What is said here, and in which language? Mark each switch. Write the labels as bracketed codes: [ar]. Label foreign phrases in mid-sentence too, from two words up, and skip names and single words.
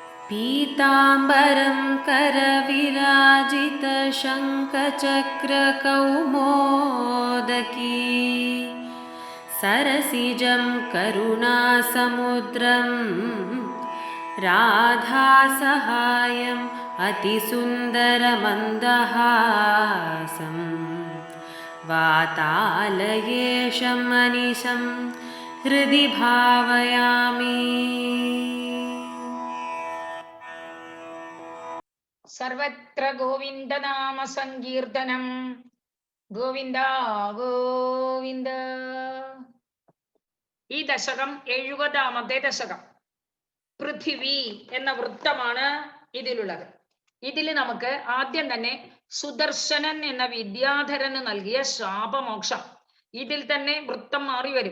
[sa] पीताम्बरं करविराजितशङ्खचक्रकौमोदकी सरसिजं करुणासमुद्रं राधासहायम् अतिसुन्दरमन्दहासं वातालयेशं मनिशं हृदि भावयामि। സർവത്ര ഗോവിന്ദനാമ സങ്കീർത്തനം. ഗോവിന്ദ ഗോവിന്ദ. [ml] ഈ ദശകം 70ാമത്തെ ദശകം. പൃഥിവി എന്ന വൃത്തമാണ് ഇതിലുള്ളത്. ഇതിൽ നമുക്ക് ആദ്യം തന്നെ സുദർശനൻ എന്ന വിദ്യാധരന് നൽകിയ ശാപമോക്ഷം, ഇതിൽ തന്നെ വൃത്തം മാറി വരും.